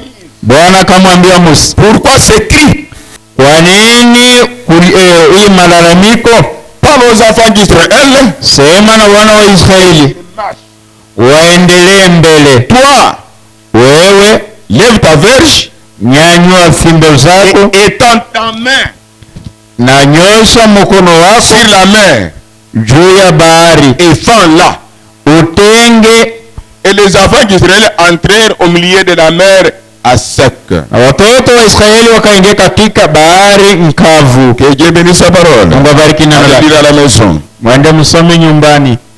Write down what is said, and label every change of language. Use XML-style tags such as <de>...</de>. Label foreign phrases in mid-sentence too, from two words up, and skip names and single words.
<sw>Bwana akamwambia Musa.</sw> <fr>Pourquoi ces cris?</fr> <sw>Kwa nini hii malalamiko?</sw> <fr>Parle aux enfants d'Israël.</fr> <sw>Sema na wana wa Israeli waendelee mbele.</sw> <fr>Toi,</fr> <sw>wewe,</sw> <fr>lève ta verge,</fr> <sw>nyanyua fimbo zako,</sw> <fr>et étends ta main,</fr> <sw>na nyosha mkono wako</sw> <fr>sur la mer,</fr> <sw>juu ya bahari,</sw> <fr>et fends-la.</fr> <sw>Utenge.</sw> <fr>Et les enfants d'Israël entrèrent au milieu de la mer à sec.</fr> <sw>Watoto wa Israeli wakaingia katika bahari mkavu.</sw> <fr>Que Dieu bénisse sa parole.</fr> <sw>Mungu abariki neno lake.</sw> <fr>Allez à la maison.</fr> <sw>Mwende msome nyumbani.</sw>